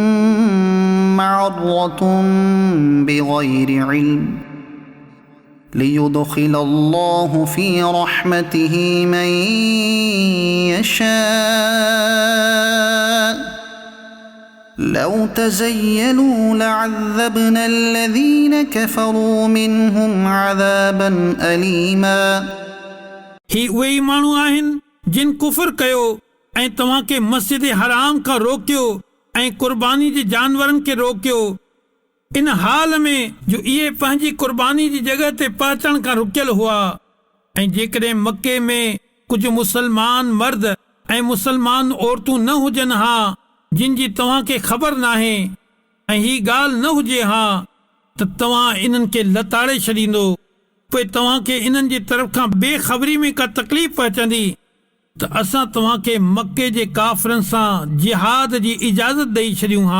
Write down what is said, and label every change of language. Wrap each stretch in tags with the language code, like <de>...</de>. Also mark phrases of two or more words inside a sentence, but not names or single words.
<ar>معرة بغير علم ليدخل الله في رحمته من يشاء لو تزيلوا لعذبنا الذين كفروا منهم عذابا أليما.</ar> <sd>ही उहे ई माण्हू आहिनि जिन कुफर कयो ऐं तव्हांखे मस्जिद हराम खां रोकियो ऐं कुर्बानी जे जानवरनि खे रोकियो इन हाल में जो इहे पंहिंजी कुर्बानी जी जॻह ते पहुचण खां रुकियल हुआ. ऐं जेकॾहिं मके में कुझु मुसलमान मर्द ऐं मुसलमान औरतूं न हुजनि हा जिन जी तव्हांखे ख़बर नाहे ऐं ही ॻाल्हि न हुजे हा त तव्हां इन्हनि खे लताड़े छॾींदो, पोइ तव्हांखे इन्हनि जी तरफ़ खां बेख़बरी में का तकलीफ़ पहुचंदी त असां तव्हांखे मके जे काफ़िरनि सां जिहाद जी इजाज़त ॾेई छॾियूं हा.</sd>